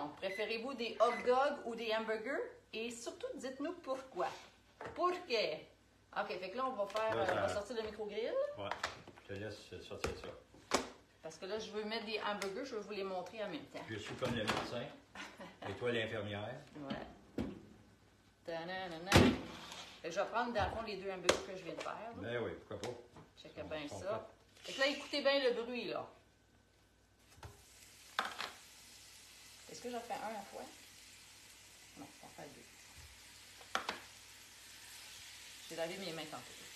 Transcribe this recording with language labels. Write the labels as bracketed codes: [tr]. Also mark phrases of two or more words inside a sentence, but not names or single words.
[fr] Préférez-vous des [en] hot dogs [fr] ou des hamburgers? Et surtout, dites-nous pourquoi. Pourquoi? OK, fait que là, on va faire, Là, ça... on va sortir le micro-grill. Ouais, je te laisse sortir ça. Parce que là, je veux mettre des hamburgers, je veux vous les montrer en même temps. Je suis comme le médecin. Et toi, l'infirmière. Ouais. Ta-na-na-na. Fait que je vais prendre, dans le fond, les deux hamburgers que je viens de faire. Là. Ben oui, pourquoi pas. Checkez bien ça. Fait que là, écoutez bien le bruit, là. Est-ce que j'en fais un à la fois? Non, on va faire deux. J'ai lavé mes mains tantôt.